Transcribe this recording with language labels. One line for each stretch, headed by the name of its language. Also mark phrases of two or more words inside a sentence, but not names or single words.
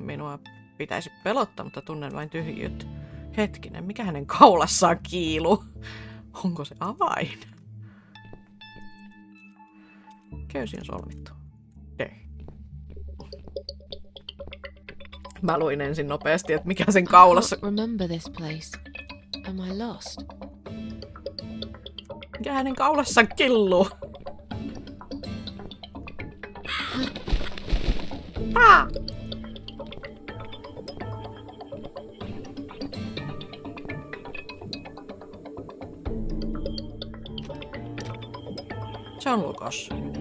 Finnish: Minua pitäisi pelottaa, mutta tunnen vain tyhjyyttä. Hetkinen, mikä hänen kaulassaan kiiluu? Onko se avain? Köysi on solmittu. Ei. Mä luin ensin nopeasti, että mikä sen kaulassa...
English: Remember this place. Am I lost?
Finnish: Mikä hänen kaulassaan killuu? Ah! Se on lukossa.